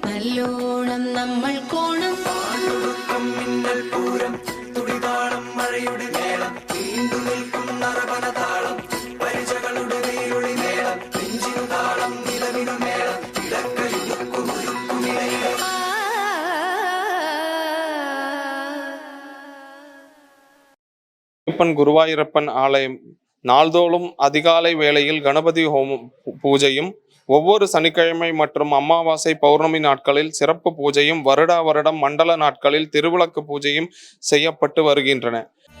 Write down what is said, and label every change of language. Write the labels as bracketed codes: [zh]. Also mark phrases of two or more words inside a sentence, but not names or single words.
[ml] നല്ലോണം നമ്മൾ കോണം. പാട്ടൊടുക്കം മിന്നൽ പൂരം തുടിതാളം മഴയുടെ മേളം നീണ്ടു നിൽക്കും നറവനതാളം പരിചകളുടെ വേരുളി മേളം നെഞ്ചിനു താളം നിലവിനു മേളം ഇടക്കയുക്കുമുഴുക്കുമിടയിലെ [ta] குருவாயூரப்பன் ஆலயம் நாள்தோறும் அதிகாலை வேளையில் கணபதி ஹோமம் பூஜையும் ஒவ்வொரு சனிக்கிழமை மற்றும் அமாவாசை பௌர்ணமி நாட்களில் சிறப்பு பூஜையும் வருடா வருடம் மண்டல நாட்களில் திருவிளக்கு பூஜையும் செய்யப்பட்டு வருகின்றன.